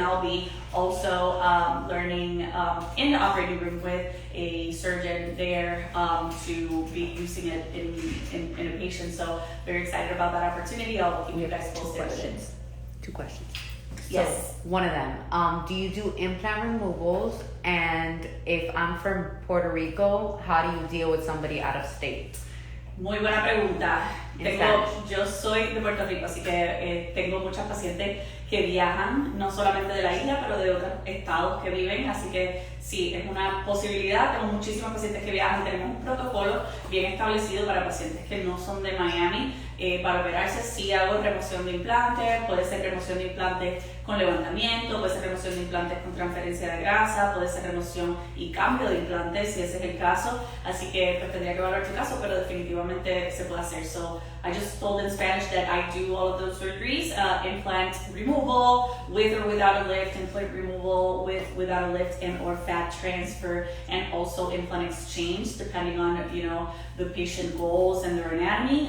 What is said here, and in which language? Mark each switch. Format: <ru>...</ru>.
<en>And I'll be also learning in the operating room with a surgeon there to be using it in a patient. So very excited about that opportunity. I'll keep you guys posted. Two questions. Yes. So one of them, do you do implant removals? And if I'm from Puerto Rico, how do you deal with somebody out of state?</en> <es>Muy buena pregunta. Yo soy de Puerto Rico, así que tengo muchas pacientes que viajan, no solamente de la isla, pero de otros estados que viven, así que sí, es una posibilidad. Tengo muchísimos pacientes que viajan, tenemos un protocolo bien establecido para pacientes que no son de Miami. Para operarse sí hago remoción de implantes, puede ser remoción de implantes con levantamiento, puede ser remoción de implantes con transferencia de grasa, puede ser remoción y cambio de implantes si ese es el caso, así que pues tendría que evaluar tu caso, pero definitivamente se puede hacer.</es> <en>So I just told in Spanish that I do all of those surgeries, implant removal with or without a lift, implant removal without a lift and or fat transfer, and also implant exchange depending on the patient goals and their anatomy.</en>